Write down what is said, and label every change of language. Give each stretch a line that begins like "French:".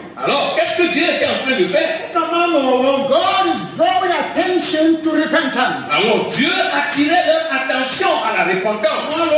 French: Alors, qu'est-ce que Dieu était en train de faire?
English: God is drawing attention to repentance.
French: Alors, Dieu attirait leur attention à la repentance.